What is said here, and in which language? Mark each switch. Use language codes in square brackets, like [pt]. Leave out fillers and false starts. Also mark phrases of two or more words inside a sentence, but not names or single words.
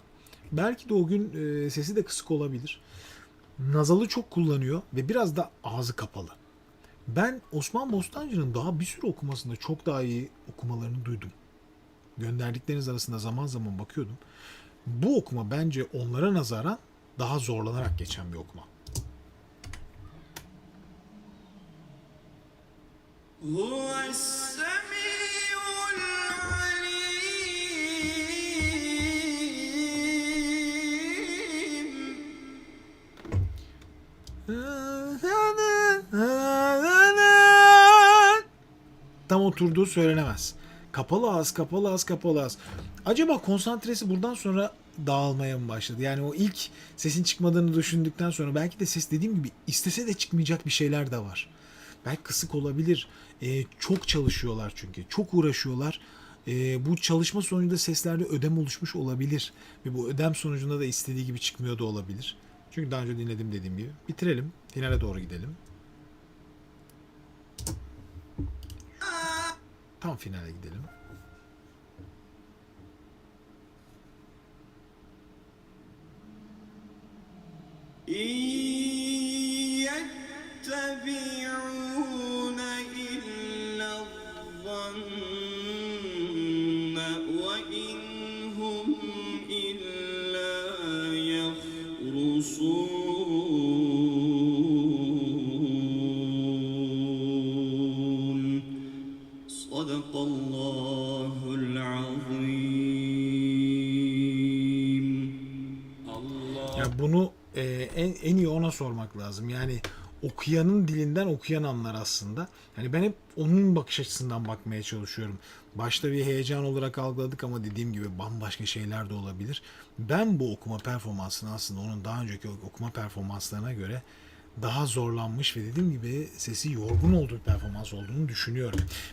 [tr] Belki de o gün sesi de kısık olabilir. Nazalı çok kullanıyor ve biraz da ağzı kapalı. Ben Osman Bostancı'nın daha bir sürü okumasında çok daha iyi okumalarını duydum. Gönderdikleriniz arasında zaman zaman bakıyordum. Bu okuma bence onlara nazaran daha zorlanarak geçen bir okuma. [ar] هو السميع العليم. [tr] Tam oturduğu söylenemez. Kapalı ağız, kapalı ağız, kapalı ağız. Acaba konsantresi buradan sonra dağılmaya mı başladı? Yani o ilk sesin çıkmadığını düşündükten sonra belki de ses dediğim gibi istese de çıkmayacak bir şeyler de var. Belki kısık olabilir. Çok çalışıyorlar çünkü. Çok uğraşıyorlar. Bu çalışma sonucunda seslerde ödem oluşmuş olabilir. Ve bu ödem sonucunda da istediği gibi çıkmıyor da olabilir. Çünkü daha önce dinledim dediğim gibi. Bitirelim. Finale doğru gidelim. Tam finale gidelim. [ar] يتبعون إلا الظن وإن هم إلا يخرصون. صدق الله العظيم. [tr] Ya bunu en iyi ona sormak lazım. Yani okuyanın dilinden okuyan anlar aslında. Yani ben hep onun bakış açısından bakmaya çalışıyorum. Başta bir heyecan olarak algıladık ama dediğim gibi bambaşka şeyler de olabilir. Ben bu okuma performansını aslında onun daha önceki okuma performanslarına göre daha zorlanmış ve dediğim gibi sesi yorgun olduğu bir performans olduğunu düşünüyorum.